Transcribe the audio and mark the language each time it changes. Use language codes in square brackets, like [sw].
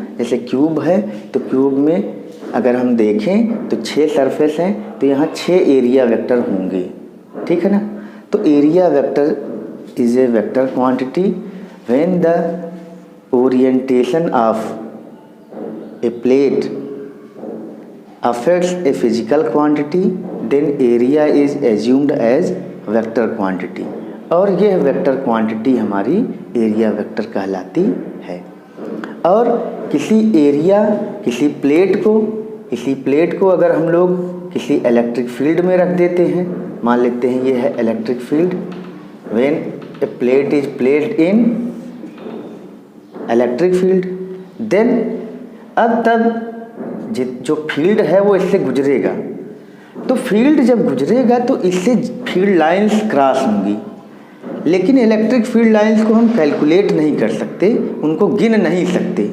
[hi] जैसे क्यूब है तो क्यूब में अगर हम देखें तो 6 सरफेस हैं, तो यहाँ 6 एरिया वेक्टर होंगे। ठीक है ना। [en] तो area vector is a vector quantity when the orientation of a plate affects a physical quantity, then area is assumed as vector quantity, [hi] और यह वेक्टर क्वांटिटी हमारी एरिया वेक्टर कहलाती है। और किसी प्लेट को अगर हम लोग किसी इलेक्ट्रिक फील्ड में रख देते हैं, मान लेते हैं ये है electric field, [en] when a plate is placed in [hi] electric field, then अब तब जो फील्ड है वो इससे गुजरेगा, तो फील्ड जब गुजरेगा तो इससे फील्ड लाइंस क्रॉस होंगी, लेकिन इलेक्ट्रिक फील्ड लाइंस को हम कैलकुलेट नहीं कर सकते, उनको गिन नहीं सकते।